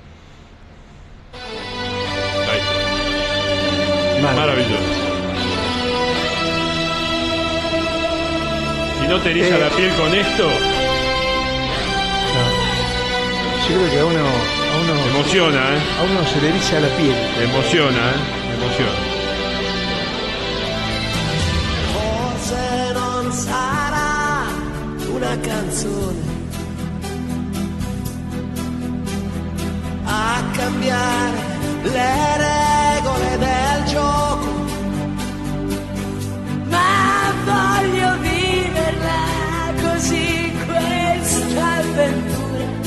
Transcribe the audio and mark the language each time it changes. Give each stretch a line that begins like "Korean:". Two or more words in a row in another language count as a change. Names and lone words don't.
Spanish: Ahí está. Maravilloso. Si no te eriza la piel con esto... No. Yo creo que a uno emociona, a uno se le eriza la piel. Emociona.
Italian: Forse non sarà una canzone a cambiare le regole del gioco, ma voglio viverla così questa avventura,